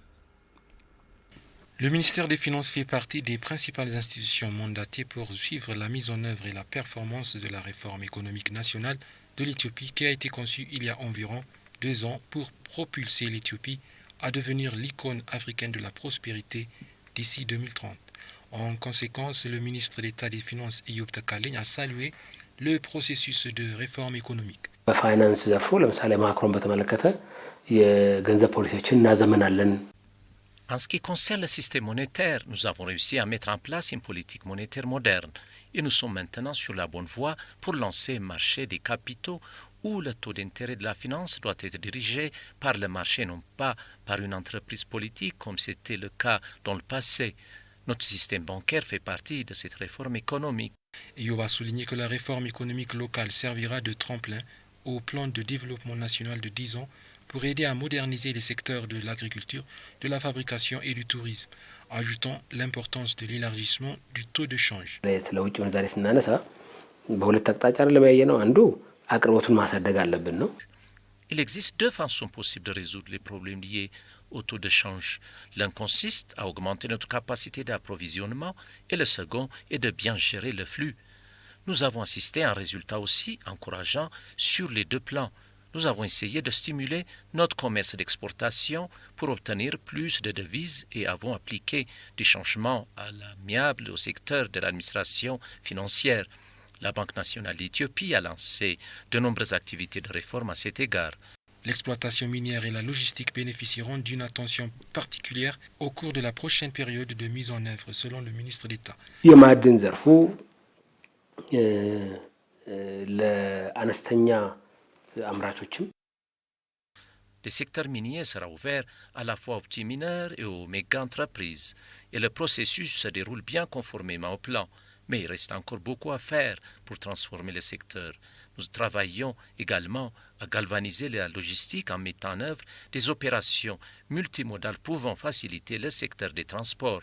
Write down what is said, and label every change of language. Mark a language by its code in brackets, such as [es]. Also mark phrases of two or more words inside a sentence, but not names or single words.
[fr] Le ministère des Finances fait partie des principales institutions mandatées pour suivre la mise en œuvre et la performance de la réforme économique nationale de l'Éthiopie qui a été conçue il y a environ 2 ans pour propulser l'Éthiopie à devenir l'icône africaine de la prospérité d'ici 2030. En conséquence, le ministre d'État des Finances Eyob Takaling a salué le processus de réforme économique. [am] በፋይናንስ ዘርፉ ለምሳሌ ማክሮን በተመለከተ የገንዘብ ፖሊሲዎችን እናዘመናለን። [fr] En ce qui concerne le système monétaire, nous avons réussi à mettre en place une politique monétaire moderne et nous sommes maintenant sur la bonne voie pour lancer un marché des capitaux où le taux d'intérêt de la finance doit être dirigé par le marché, non pas par une entreprise politique comme c'était le cas dans le passé. Notre système bancaire fait partie de cette réforme économique. Eyob a souligné que la réforme économique locale servira de tremplin au plan de développement national de 10 ans pour aider à moderniser les secteurs de l'agriculture, de la fabrication et du tourisme, ajoutant l'importance de l'élargissement du taux de change. [am] ስለ ውጭ ምንዛሬ ስናነሳ በሁለት አቅጣጫ ለማየት ነው። አንዱ አቅርቦቱን ማሳደግ አለብን ነው። [fr] Il existe 2 façons possibles de résoudre les problèmes liés au taux de change. L'un consiste à augmenter notre capacité d'approvisionnement et le second est de bien gérer le flux. Nous avons assisté à un résultat aussi encourageant sur les 2 plans. Nous avons essayé de stimuler notre commerce d'exportation pour obtenir plus de devises et avons appliqué des changements à l'amiable au secteur de l'administration financière. La Banque nationale d'Éthiopie a lancé de nombreuses activités de réforme à cet égard. L'exploitation minière et la logistique bénéficieront d'une attention particulière au cours de la prochaine période de mise en œuvre, selon le ministre d'État. [am] የማዕድን ዘርፉ ለአነስተኛ አምራቾችም [fr] Le secteur minier sera ouvert à la fois aux petits mineurs et aux méga-entreprises. Et le processus se déroule bien conformément au plan. Mais il reste encore beaucoup à faire pour transformer le secteur. Nous travaillons également à galvaniser la logistique en mettant en œuvre des opérations multimodales pouvant faciliter le secteur des transports.